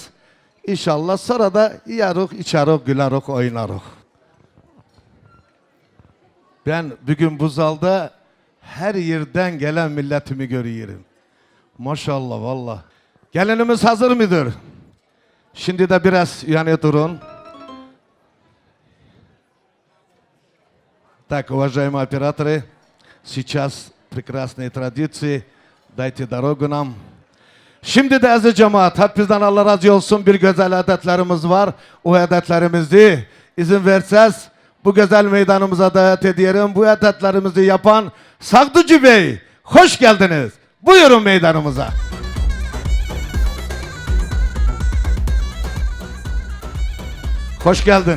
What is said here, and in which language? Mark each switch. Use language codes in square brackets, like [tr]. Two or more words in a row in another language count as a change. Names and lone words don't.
[tr] İnşallah sonra da yiyerek, içerek, gülerek, oynarız. Ben bugün bu zalda her yerden gelen milletimi görüyorum. Maşallah valla. Gelinimiz hazır mıdır? Şimdi de biraz yani durun. [ru] Так, уважаемые операторы, сейчас прекрасные традиции. Dайте дорогу нам. [tr] Şimdi de aziz cemaat, hep bizden Allah razı olsun bir güzel adetlerimiz var. O adetlerimizi izin verseniz bu güzel meydanımıza davet ediyorum. Bu adetlerimizi yapan Sagducu Bey, hoş geldiniz. Buyurun meydanımıza. Hoş geldin.